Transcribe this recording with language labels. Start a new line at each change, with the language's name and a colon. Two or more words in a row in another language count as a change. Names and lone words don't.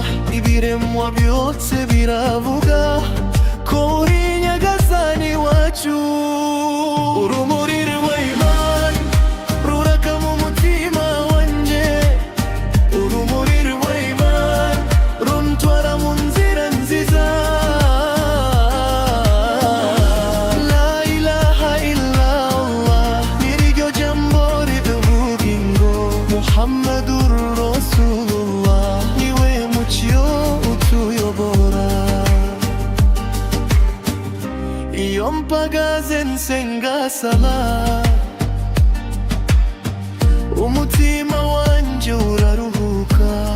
Kinyarwanda: Ibiremwa byose biravuga ko uri Nyagasani wacu. Urumuri rw'Imana ruraka mu mutima wanjye, urumuri rw'Imana runtwara mu nzira nziza.
Arabic: لا إله إلا الله,
Kinyarwanda: niryo jambo ridubugingo.
Arabic: محمد رسول الله,
Kinyarwanda: niwe mucyo utuyobora. Iyo mpagaze nsenga sala, umutima wanjye uraruhuka.